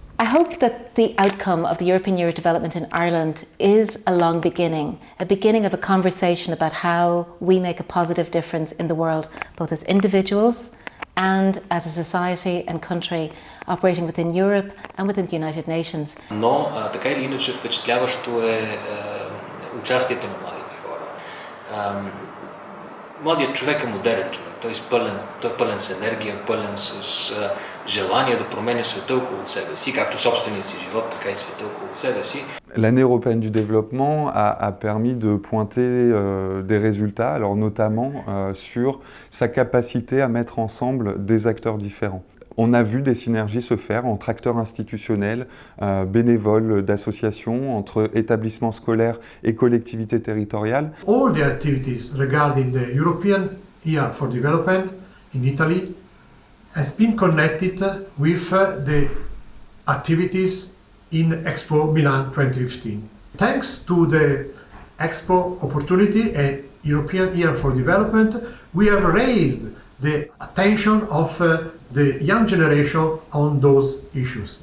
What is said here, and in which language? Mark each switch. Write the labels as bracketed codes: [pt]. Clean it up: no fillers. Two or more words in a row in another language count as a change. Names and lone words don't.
[en] I hope that the outcome of the European Year of Development in Ireland is a long beginning, a beginning of a conversation about how we make a positive difference in the world, both as individuals and as a society and country operating within Europe and within the United Nations. [bg] Но така или иначе впечатляващо е участието на младите хора. Младият човек е модерен човек, той е пълен с енергия, пълен с желание да променя света около себе си, както собствения си живот, така и света около себе си. [fr] L'année européenne du développement a permis de pointer des résultats, alors notamment sur sa capacité à mettre ensemble des acteurs différents. On a vu des synergies se faire entre acteurs institutionnels, bénévoles d'associations, entre établissements scolaires et collectivités territoriales. [en] All the activities regarding the European Year for Development in Italy has been connected with the activities in Expo Milan 2015. Thanks to the Expo opportunity and European Year for Development, we have raised the attention of the young generation on those issues.